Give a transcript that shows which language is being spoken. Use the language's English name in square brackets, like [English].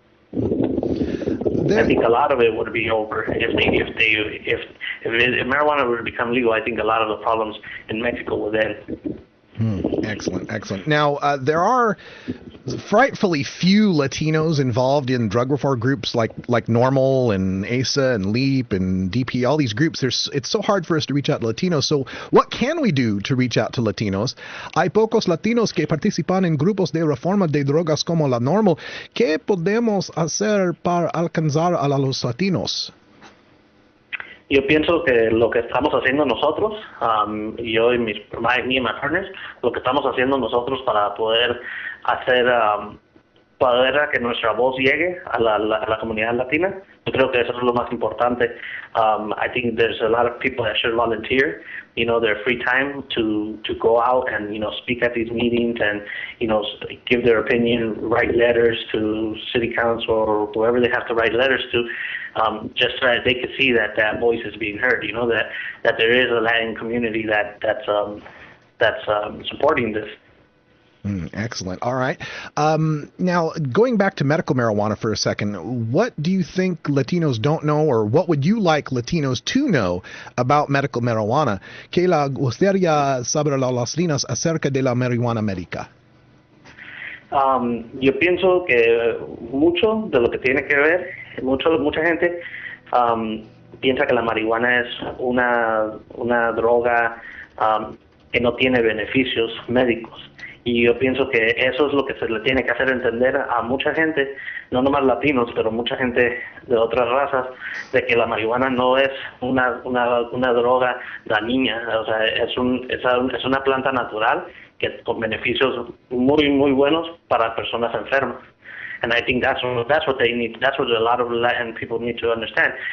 [English] I think a lot of it would be over if marijuana would become legal. I think a lot of the problems in Mexico would end. Excellent. Now, there are frightfully few Latinos involved in drug reform groups like NORML and ASA and LEAP and DP, all these groups. It's so hard for us to reach out to Latinos. So what can we do to reach out to Latinos? [Spanish] Hay pocos Latinos que participan en grupos de reforma de drogas como la NORML. ¿Qué podemos hacer para alcanzar a los Latinos? Yo pienso que lo que estamos haciendo nosotros, yo y [English] me and my partners, [Spanish] lo que estamos haciendo nosotros para poder hacer, para que nuestra voz llegue a la comunidad latina, yo creo que eso es lo más importante. [English] I think there's a lot of people that should volunteer, their free time to go out and, speak at these meetings and, give their opinion, write letters to city council or whoever they have to write letters to. Just so that they could see that voice is being heard, that there is a Latin community that's supporting this. Excellent. All right. Now, going back to medical marijuana for a second, what do you think Latinos don't know, or what would you like Latinos to know about medical marijuana? [Spanish] ¿Qué le gustaría saber a los latinos acerca de la marihuana médica? Yo pienso que mucho de lo que tiene que ver, mucha gente piensa que la marihuana es una droga que no tiene beneficios médicos. Y yo pienso que eso es lo que se le tiene que hacer entender a mucha gente, no nomás latinos, pero mucha gente de otras razas, de que la marihuana no es una droga dañina, o sea, es una planta natural que con beneficios muy, muy buenos para personas enfermas. [English] And I think that's what they need. That's what a lot of Latin people need to understand.